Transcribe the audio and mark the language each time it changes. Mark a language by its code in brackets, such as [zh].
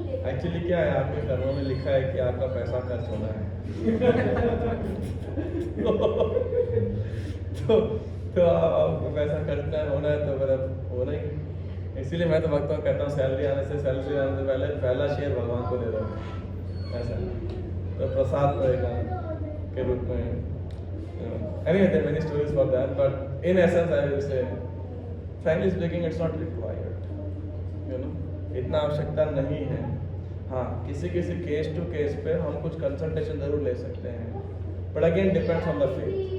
[hi] Actually क्या है, आपके कर्मों में लिखा है कि आपका पैसा खर्च होना है तो आपको पैसा खर्चना होना है तो फिर अब होना ही। इसीलिए मैं तो भक्तों को कहता हूँ सैलरी आने से पहले पहला शेयर भगवान को दे दो, ऐसा तो प्रसाद रहेगा के रूप में। [en] Anyway, there are many stories for that, but in essence I will say, frankly speaking, it's not required. You know, [hi] इतना आवश्यकता नहीं है। हाँ, किसी किसी केस टू केस पे हम कुछ कंसल्टेशन जरूर ले सकते हैं, [en] But again depends on the faith.